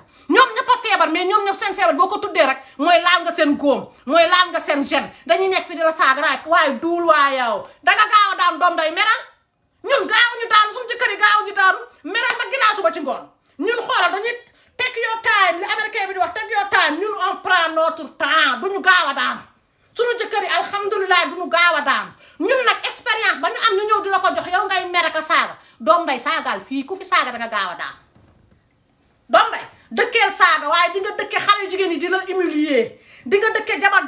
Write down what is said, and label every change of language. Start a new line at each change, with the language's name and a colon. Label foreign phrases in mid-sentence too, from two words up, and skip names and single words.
Wolof: ñoom ñëpp a feebar mais ñoom ñëpp seen feebar boo ko tuddee rek mooy laal nga seen góom mooy laal nga seen gene dañuy nekk fi di la saaga rek waaye duul waa yow danga gaaw a daan doom day meral ñun gaawuñu daanu suñu jëkkër yi gaawuñu daanu meral ba ginnaaw suba ci ngoon ñun xoolal dañuy
English: take your time
Wolof: li américain bi di wax
English: take your time
Wolof: ñun
French: on prend notre temps
Wolof: duñu gaaw a daanu suñu jëkkër yi alhamdulilah duñu gaaw a daanu ñun nag expérience ba ñu am ñu ñëw di la ko jox yow ngay mere ka saaga doom day saagaal fii ku fi saaga danga gaaw a daanu doom day dëkkeel saaga waaye di nga dëkkee xale yu jigéen yi di la humilier di nga dëkkee jabar